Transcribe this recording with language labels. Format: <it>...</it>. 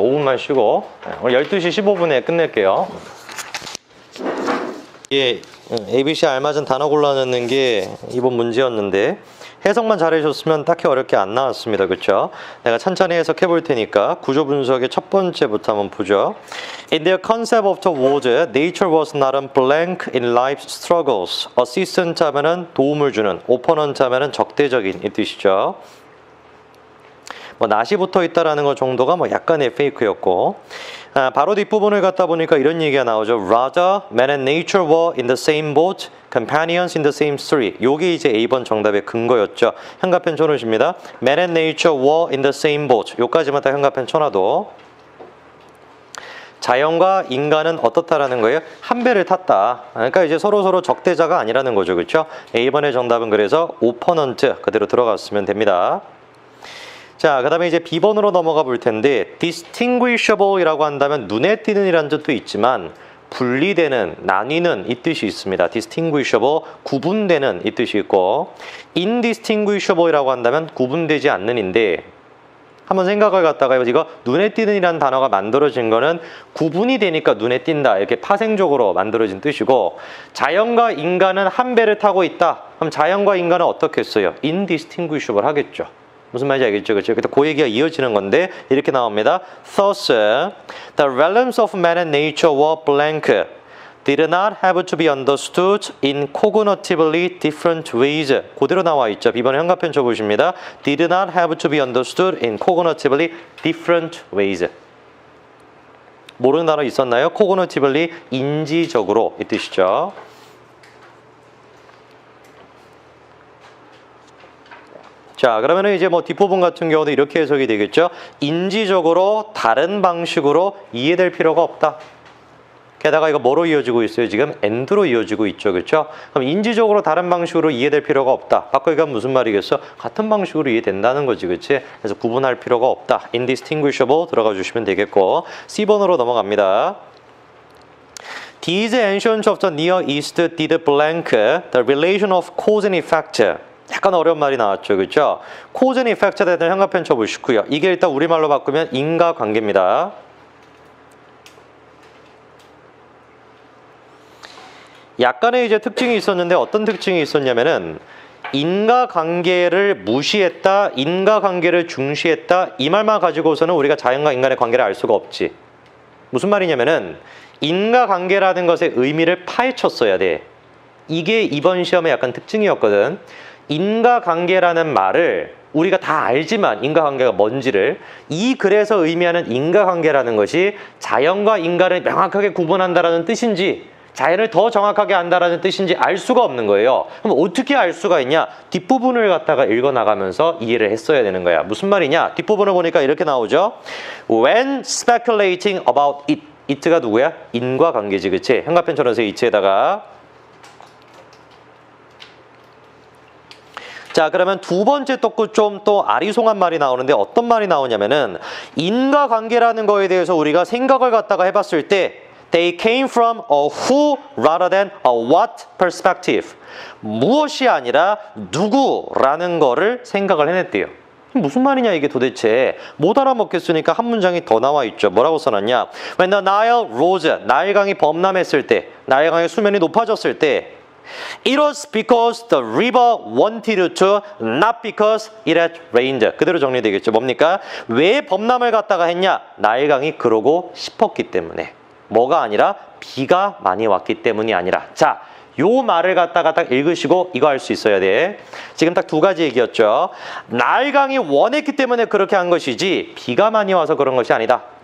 <ko>5분만 쉬고 오늘 12시 15분에 끝낼게요. 예, ABC 알맞은 단어 골라넣는 게 이번 문제였는데 해석만 잘해줬으면 딱히 어렵게 안 나왔습니다. 그렇죠? 내가 천천히 해석해 볼 테니까 구조 분석의 첫 번째부터 한번 보죠.</ko> <en>In their concept of the world, nature was not a blank in life's struggles.</en> <ko>assistant 하면은 도움을 주는, opponent 하면은 적대적인 이 뜻이죠. 뭐 낫이 붙어 있다라는 것 정도가 뭐 약간의 페이크였고 바로 뒷부분을 갖다 보니까 이런 얘기가 나오죠.</ko> <en>Rather, man and nature were in the same boat, companions in the same story.</en> <ko>요게 이제 A번 정답의 근거였죠. 현가펜 쳐놓으십니다.</ko> <en>Man and nature were in the same boat.</en> <ko>요까지만 딱 현가펜 쳐놔도 자연과 인간은 어떻다라는 거예요? 한 배를 탔다. 그러니까 이제 서로 적대자가 아니라는 거죠. 그렇죠? A번의 정답은 그래서 opponent 그대로 들어갔으면 됩니다. 자, 그 다음에 이제 B번으로 넘어가 볼 텐데 distinguishable 이라고 한다면 눈에 띄는 이라는 뜻도 있지만 분리되는, 나뉘는 이 뜻이 있습니다. distinguishable, 구분되는 이 뜻이 있고 indistinguishable 이라고 한다면 구분되지 않는인데 한번 생각을 갖다가 이거 눈에 띄는 이라는 단어가 만들어진 거는 구분이 되니까 눈에 띈다 이렇게 파생적으로 만들어진 뜻이고 자연과 인간은 한 배를 타고 있다. 그럼 자연과 인간은 어떻게 했어요? indistinguishable 하겠죠. 무슨 말인지 알겠죠? 그렇죠? 그 얘기가 이어지는 건데 이렇게 나옵니다.</ko> <en>Thus, the realms of man and nature were blank, did not have to be understood in cognitively different ways.</en> <ko>그대로 나와 있죠. B번에 현가펜 쳐보십니다.</ko> <en>Did not have to be understood in cognitively different ways.</en> <ko>모르는 단어 있었나요? cognitively 인지적으로 이 뜻이죠. 자, 그러면은 이제 뭐 뒷부분 같은 경우도 이렇게 해석이 되겠죠. 인지적으로 다른 방식으로 이해될 필요가 없다. 게다가 이거 뭐로 이어지고 있어요? 지금 and로 이어지고 있죠. 그렇죠? 그럼 인지적으로 다른 방식으로 이해될 필요가 없다. 바꿔 얘기하면 무슨 말이겠어? 같은 방식으로 이해된다는 거지. 그렇지? 그래서 구분할 필요가 없다. indistinguishable 들어가 주시면 되겠고 C번으로 넘어갑니다.</ko> <en>These ancients of the Near East did blank the relation of cause and effect.</en> <ko>약간 어려운 말이 나왔죠. 그렇죠? cause and effect에 대한 현가펜 쳐보시고요. 이게 일단 우리말로 바꾸면 인과관계입니다. 약간의 이제 특징이 있었는데 어떤 특징이 있었냐면은 인과관계를 무시했다, 인과관계를 중시했다 이 말만 가지고서는 우리가 자연과 인간의 관계를 알 수가 없지. 무슨 말이냐면은 인과관계라는 것의 의미를 파헤쳤어야 돼. 이게 이번 시험의 약간 특징이었거든. 인과관계라는 말을 우리가 다 알지만 인과관계가 뭔지를 이 글에서 의미하는 인과관계라는 것이 자연과 인간을 명확하게 구분한다라는 뜻인지 자연을 더 정확하게 안다라는 뜻인지 알 수가 없는 거예요. 그럼 어떻게 알 수가 있냐? 뒷부분을 갖다가 읽어나가면서 이해를 했어야 되는 거야. 무슨 말이냐? 뒷부분을 보니까 이렇게 나오죠.</ko> <en>When speculating about it.</en> <ko>it가 누구야? 인과관계지, 그치? 형광펜처럼 써 it에다가. 자, 그러면 두 번째 또 좀 또 아리송한 말이 나오는데 어떤 말이 나오냐면은 인과관계라는 거에 대해서 우리가 생각을 갖다가 해봤을 때</ko> <en>They came from a who rather than a what perspective.</en> <ko>무엇이 아니라 누구라는 거를 생각을 해냈대요. 무슨 말이냐 이게 도대체. 못 알아먹겠으니까 한 문장이 더 나와 있죠. 뭐라고 써놨냐.</ko> <en>When the Nile rose,</en> <ko>나일강이 범람했을 때, 나일강의 수면이 높아졌을 때</ko> <en>It was because the river wanted to, not because it had rained.</en> <ko>그대로 정리되겠죠. 뭡니까? 왜 범람을 갖다가 했냐? 나일강이 그러고 싶었기 때문에. 뭐가 아니라 비가 많이 왔기 때문이 아니라. 자, 요 말을 갖다가 딱 읽으시고 이거 할 수 있어야 돼. 지금 딱 두 가지 얘기였죠. 나일강이 원했기 때문에 그렇게 한 것이지 비가 많이 와서 그런 것이 아니다.</ko>